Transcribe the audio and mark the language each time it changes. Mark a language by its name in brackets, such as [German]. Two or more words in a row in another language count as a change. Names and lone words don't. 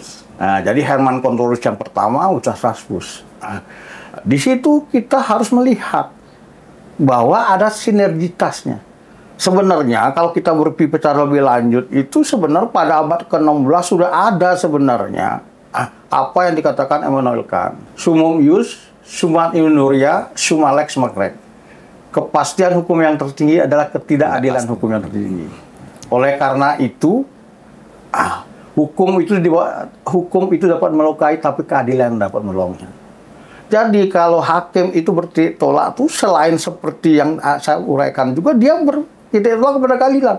[Indonesian] Nah, jadi Herman Kontrowitz yang pertama, Gustav Raffsburg. Nah, di situ kita harus melihat bahwa ada sinergitasnya. Sebenarnya kalau kita berbicara lebih lanjut itu sebenarnya pada abad ke-16 sudah ada sebenarnya apa yang dikatakan Immanuel Kant. [Latin] Summum ius, summa injuria, summa lex magna. [Indonesian] Kepastian hukum yang tertinggi adalah ketidakadilan hukum yang tertinggi. Oleh karena itu, hukum itu dapat melukai, tapi keadilan dapat menolongnya. Jadi kalau hakim itu bertolak itu selain seperti yang saya uraikan juga dia bertolak kepada keadilan.